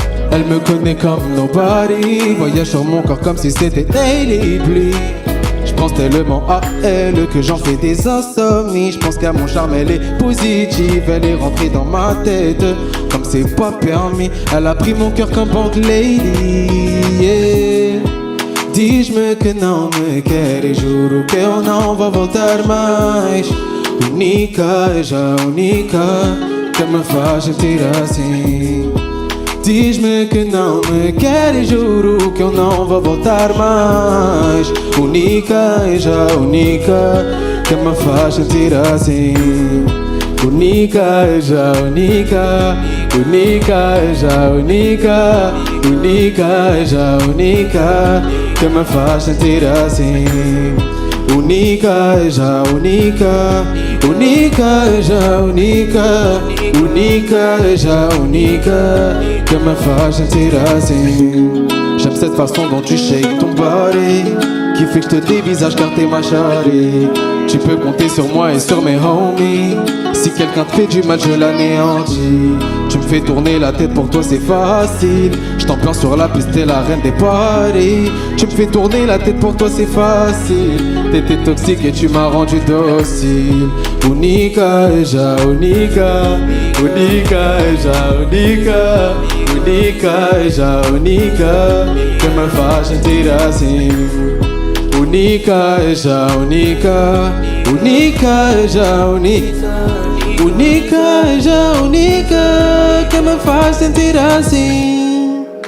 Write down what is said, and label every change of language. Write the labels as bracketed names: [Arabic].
[French] Elle me connaît comme nobody, voyage sur mon corps comme si c'était Daily Bleed. Je pense tellement à elle que j'en fais des insomnies. Je pense qu'à mon charme elle est positive. Elle est rentrée dans ma tête comme c'est pas permis. Elle a pris mon cœur comme [English] bank lady, [French] yeah. [Portuguese] Diz-me que não me quer e juro que eu não vou voltar mais. Única, é já única, que me faz sentir assim. Diz-me que não me quer e juro que eu não vou voltar mais. Única, é já única, que me faz sentir assim. Única, é já única, única, é já única, única, é já única, que me faz sentir assim. Única, é já única, única, é já única, única, é já única, que me faz sentir assim. [French] J'aime cette façon dont tu shakes ton body, qui fait que je te dévisage car t'es ma chérie. Tu peux compter sur moi et sur mes homies. Si quelqu'un te fait du mal, je l'anéantis. Tu me fais tourner la tête, pour toi c'est facile. Je t'ambiance sur la piste, t'es la reine des parties. Tu me fais tourner la tête, pour toi c'est facile. T'étais toxique et tu m'as rendu docile. [Portuguese] Única, é já única, única, é já única, única, é já única, que me faz sentir assim. Única, é já única, única, é já única, única, é já única, que me faz sentir assim.